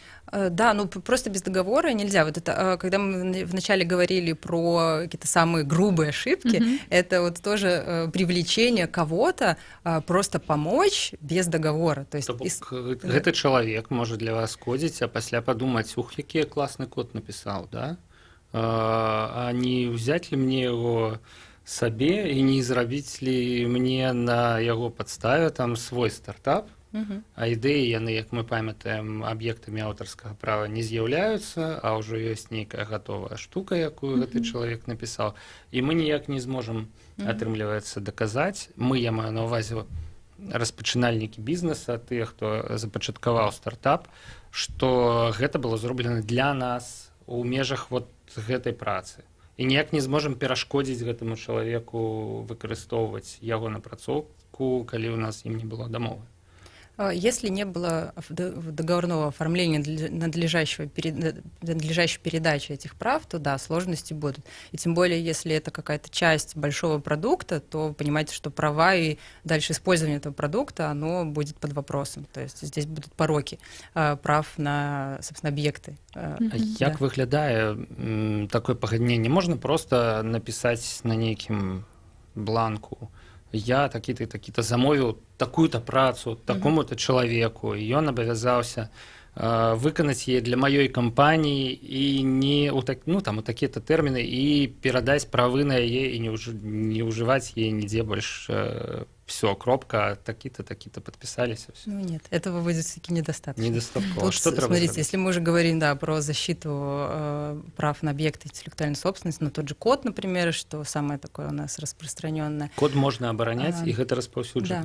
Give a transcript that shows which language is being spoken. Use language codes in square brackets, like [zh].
[ru] Да, ну просто без договора нельзя. Вот это, когда мы вначале говорили про какие-то самые грубые ошибки, это вот тоже привлечение кого-то просто помочь без договора. То есть этот человек может для вас кодить, а после подумать, ух, який классный код написал, да? А не взять ли мне его себе и не зрабіць ли мне на его подставе там свой стартап? [be] А ідэі яны, як мы памятаем, аб'ектамі аўтарскага права не з'яўляюцца, а ўжо ёсць нейкая гатовая штука, якую гэты чалавек напісаў, і мы ніяк не зможам, атрымліваецца, даказаць. Я маю на ўвазе распачынальнікі бізнеса, тыя, хто запачаткаваў стартап, што гэта было зроблена для нас у межах вот гэтай працы. І ніяк не зможам перашкодзіць гэтаму чалавеку выкарыстоўваць яго напрацоўку, калі ў нас ім не было дамовы. [ru] Если не было договорного оформления надлежащей передачи этих прав, то да, сложности будут. И тем более, если это какая-то часть большого продукта, то понимаете, что права и дальше использование этого продукта, оно будет под вопросом. То есть здесь будут пороки прав на, собственно, объекты. [be] Як выглядае такое пагадненне? Можна просто напісаць на нейкім бланку: я такі-то замовіў такую-то працу такому-то чалавеку, і ён абавязаўся выканаць яе для маёй кампаніі і не у такія-то тэрміны і перадаць правы на яе і не ўжываць яе нідзе больш. [ru] Все, кропка, таки-то подписались. Все. Ну нет, этого будет все-таки недостаточно. Недостаточно. Тут, смотрите, если мы уже говорим, да, про защиту прав на объекты интеллектуальной собственности, ну тот же код, например, что самое такое у нас распространенное. Код можно оборонять, и это распаўсюджана.